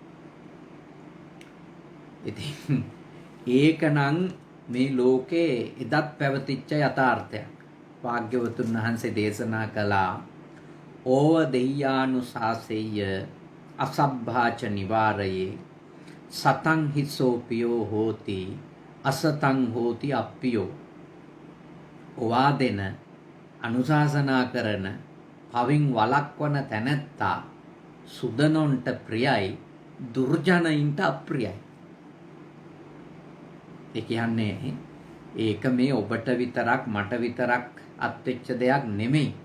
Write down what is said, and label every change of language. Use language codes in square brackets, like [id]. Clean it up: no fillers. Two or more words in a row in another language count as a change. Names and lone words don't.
[si] ඉතින් ඒකනම් මේ ලෝකේ එදත් පැවතිච්ච යථාර්ථයක්. වාග්යවතුන් වහන්සේ දේශනා කළා [pi] ඕව දෙය්‍යානුශාසෙය්‍ය අසබ්භාච නිවාරයේ සතං හිසෝපියෝ හෝති අසතං හෝති අප්පියෝ. [si] ඔවා දෙන අනුශාසනා කරන පවින් වළක්වන තැනැත්තා සුදනොන්ට ප්‍රියයි, දුර්ජනයින්ට අප්‍රියයි. ඒ කියන්නේ ඒක මේ ඔබට විතරක් මට විතරක් අත්වෙච්ච දෙයක් නෙමෙයි.